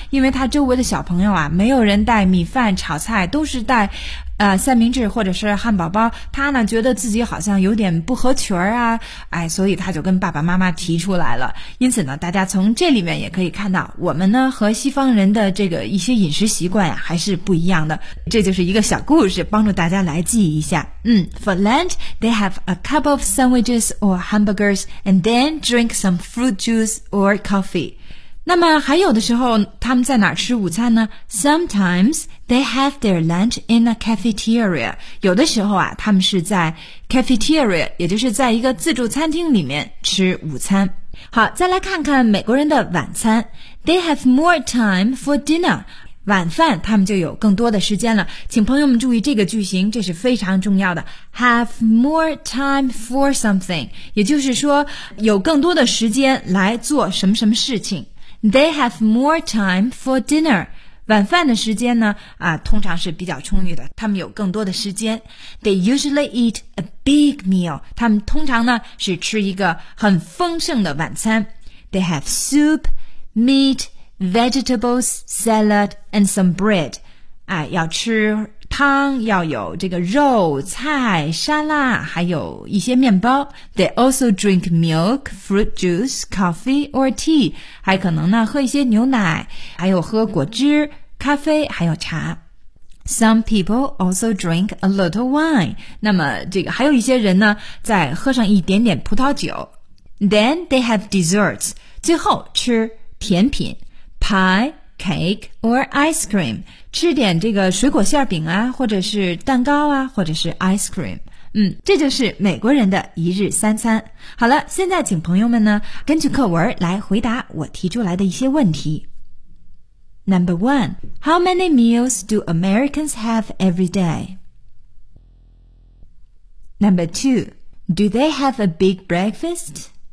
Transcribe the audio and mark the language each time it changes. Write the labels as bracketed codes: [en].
[zh] 因为他周围的小朋友啊，没有人带米饭炒菜，都是带三明治或者是汉堡包，他呢觉得自己好像有点不合群啊，哎，所以他就跟爸爸妈妈提出来了。因此呢，大家从这里面也可以看到，我们呢和西方人的这个一些饮食习惯啊还是不一样的。这就是一个小故事，帮助大家来记一下。 [en] 嗯 ，For lunch they have a cup of sandwiches or hamburgers and then drink some fruit juice or coffee。 [zh] 那么还有的时候他们在哪儿吃午餐呢？ [en] Sometimes they have their lunch in a cafeteria。 [zh] 有的时候啊，他们是在 cafeteria， 也就是在一个自助餐厅里面吃午餐。好，再来看看美国人的晚餐。 [en] They have more time for dinner。 [zh] 晚饭他们就有更多的时间了，请朋友们注意这个句型，这是非常重要的。 [en] Have more time for something， [zh] 也就是说有更多的时间来做什么什么事情。 [en] They have more time for dinner. [zh] 晚饭的时间呢通常是比较充裕的，他们有更多的时间。 [en] They usually eat a big meal. [zh] 他们通常呢是吃一个很丰盛的晚餐。 [en] They have soup, meat, vegetables, salad, and some bread. [zh] 要吃汤，要有这个肉、菜、沙拉，还有一些面包。 [en] They also drink milk, fruit juice, coffee or tea. [zh] 还可能呢喝一些牛奶，还有喝果汁、咖啡，还有茶。 [en] Some people also drink a little wine. [zh] 那么这个还有一些人呢，再喝上一点点葡萄酒。 [en] Then they have desserts. [zh] 最后吃甜品 [en] ，pie, cake or ice cream. [zh] 吃点这个水果馅饼啊，或者是蛋糕啊，或者是 ice cream。这就是美国人的一日三餐。好了，现在请朋友们呢根据课文来回答我提出来的一些问题。 [en] Number one, how many meals do Americans have every day? Number two, do they have a big breakfast?